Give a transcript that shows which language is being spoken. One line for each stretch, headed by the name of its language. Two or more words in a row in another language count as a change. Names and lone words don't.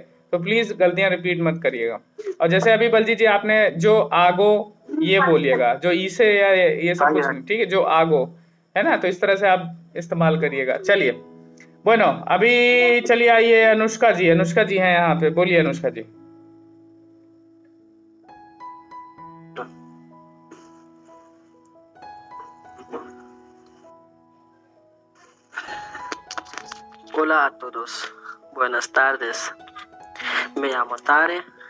Hindi: तो प्लीज गलतियां रिपीट मत करिएगा। और जैसे अभी बलजीत जी आपने जो आगो ये बोलिएगा, जो ई से या ये सब कुछ नहीं, ठीक है? जो आगो, है ना, तो इस तरह से आप इस्तेमाल करिएगा। चलिए, bueno, अभी चलिए आइए अनुष्का जी हैं यहाँ पे, बोलिए अनुष्का जी।
Spanish: Hola a todos, buenas tardes. Me llamo Tare.